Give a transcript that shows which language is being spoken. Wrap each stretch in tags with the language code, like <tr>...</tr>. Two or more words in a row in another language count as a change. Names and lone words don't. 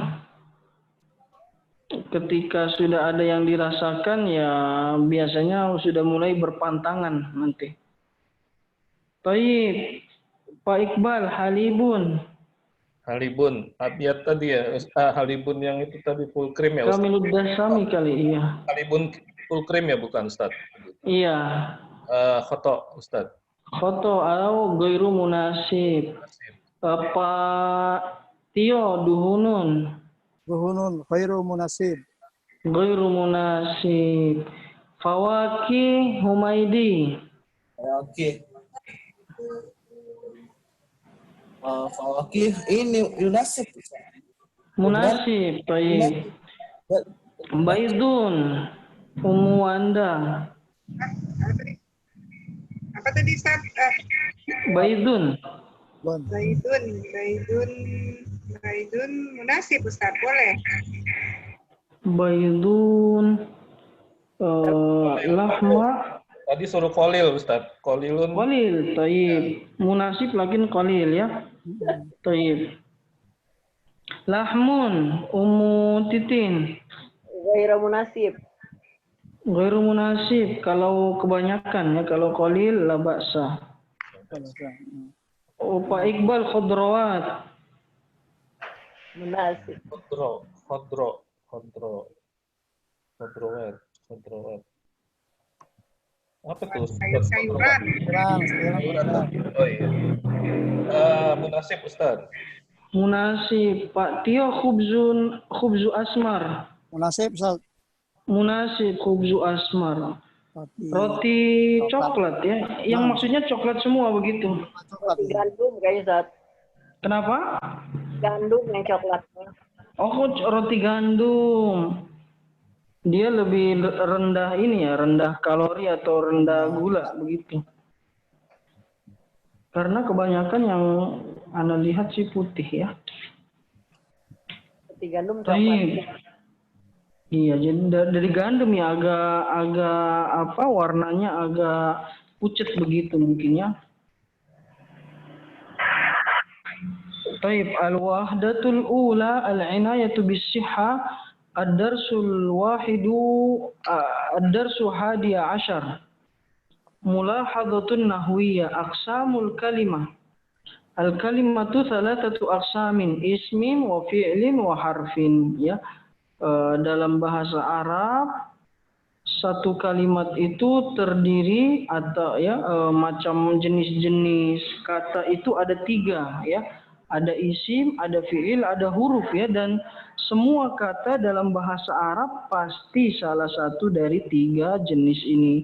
<id>Ketika sudah ada yang dirasakan ya biasanya sudah mulai berpantangan nanti. Baik, Pak Iqbal, halibun. Halibun, abiyat tadi ya, halibun yang itu tadi</id> <en>full cream</en> <id>ya Ustaz? Kami Dasami kali, iya. Halibun</id> <en>full cream</en> <id>ya bukan Ustaz? Iya.</id> <ar>خطأ أستاذ.</ar> <id>Khoto atau</id> <ar>غير مناسب.</ar> <id>Pak Tio, duhunun.</id> <ar>دهون، غير مناسب. غير مناسب. فواكه Humaidi.</ar> <id>Oke. Fawakih ini munasib.</id> <ar>مناسب، baik. بيض، أم Anda.</ar> <id>Apa tadi Ustaz?</id> <ar>بيض. بيض مناسب أستاذ، boleh. بيض، لحمة.</ar> <id>Tadi suruh kolil Ustaz. Kolilun.</id> <ar>قليل، طيب. مناسب لكن قليل ya. طيب. لحم، أم Titin. غير مناسب. غير مناسب.</ar> <id>Kalau kebanyakan ya, kalau kolil</id> <ar>لا بأس.</ar> <id>Oh, Pak Iqbal, khudrawat.</id> <ar>مناسب. خضروات.</ar> <id>Apa tuh? Sayuran. Oh iya. Munasib Ustaz.</id> <ar>مناسب. Pak Tio، خبز أسمر. مناسب أستاذ. مناسب، خبز أسمر.</ar> <id>Roti coklat ya. Yang maksudnya coklat semua begitu. Roti gandum kayaknya Ustaz. Kenapa? Gandum yang coklat. Oh, roti gandum. Dia lebih rendah ini ya, rendah kalori atau rendah gula begitu. Karena kebanyakan yang Anda lihat sih putih ya. Roti gandum coklat. Iya, jadi dari gandum ya agak apa warnanya agak pucat begitu mungkin ya.</id> <ar>طيب الوحدة الأولى العناية بالصحة الدرس الواحد الدرس الحادي عشر. ملاحظة نحوية أقسام الكلمة. الكلمة ثلاثة أقسام اسم وفعل وحرف ya.</ar> <id>Dalam bahasa Arab satu kalimat itu terdiri atau ya macam jenis-jenis kata itu ada 3 ya. Ada isim, ada fi'il, ada huruf ya, dan semua kata dalam bahasa Arab pasti salah satu dari 3 jenis ini.</id>